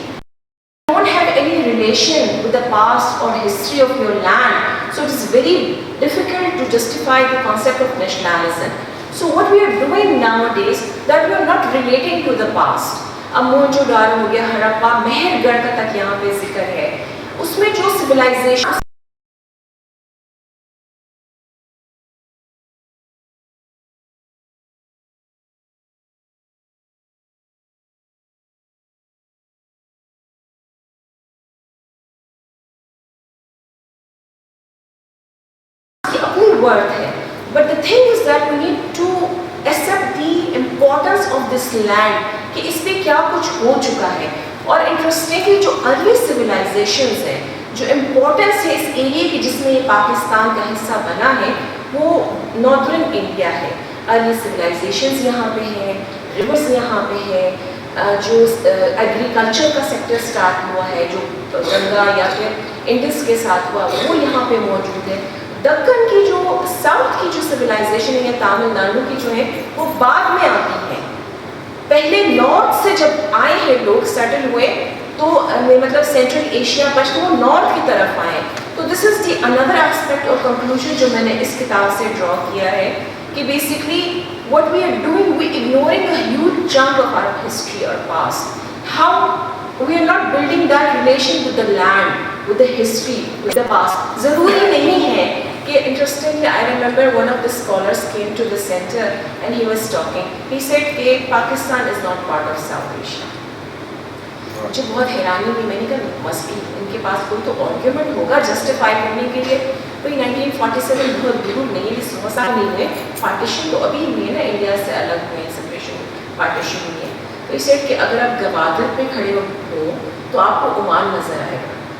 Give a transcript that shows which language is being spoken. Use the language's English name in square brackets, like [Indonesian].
[English] You don't have any relation with the past or history of your land, so it is very difficult to justify the concept of nationalism. So what we are doing nowadays, that we are not relating to the past. [Urdu] اب موہنجو دارو ہو گیا, ہڑپا, مہر گڑھ کا تک یہاں پہ ذکر ہے, اس میں جو civilization اپنی ورتھ ہے. [English] But the thing is that we need to accept the importance of this land, [Urdu] کہ اس پہ کیا کچھ ہو چکا ہے. اور انٹرسٹنگلی جو ارلی سویلائزیشنز ہیں, جو امپورٹنس ہے اس ایریے کی جس میں یہ پاکستان کا حصہ بنا ہے, وہ نارتھرن انڈیا ہے. ارلی سویلائزیشنز یہاں پہ ہیں, ریورس یہاں پہ ہے, جو ایگریکلچر کا سیکٹر اسٹارٹ ہوا ہے جو گنگا یا پھر انڈس کے ساتھ ہوا وہ یہاں پہ موجود ہے. دکن کی جو ساؤتھ کی جو سویلائزیشن ہے یا تامل ناڈو کی جو ہے وہ بعد میں آتی ہے. پہلے نارتھ سے جب آئے ہیں لوگ سیٹل ہوئے تو مطلب سینٹرل ایشیا پر تو وہ نارتھ کی طرف آئے. [English] تو this is the other aspect [Urdu] اور کنکلوژن جو میں نے اس کتاب سے ڈرا کیا ہے کہ basically [English] what we are doing, we ignoring a huge chunk of our history or past. How we are not building that relation with the land, with the history, with the past. [Urdu] ضروری نہیں ہے کہ [English] interestingly I remember one of the scholars came to the center and he was talking. He said [Urdu] کہ [English] Pakistan is not part of South Asia. [Urdu] مجھے بہت حیرانی ہوئی. میں نے کہا مسٹ ان کے پاس کوئی تو آرگیومنٹ ہوگا جسٹیفائی کرنے کے لیے. بھائی 1947 بہت دور نہیں ہے, 100 سال نہیں ہوئے, پارٹیشن تو ابھی ہوئی ہے نا, انڈیا سے الگ ہوئے, سپریشن پارٹیشن ہوئی ہے. تو اس سیٹ کہ اگر آپ گوادر پہ کھڑے ہو تو آپ کو عمان نظر آئے گا.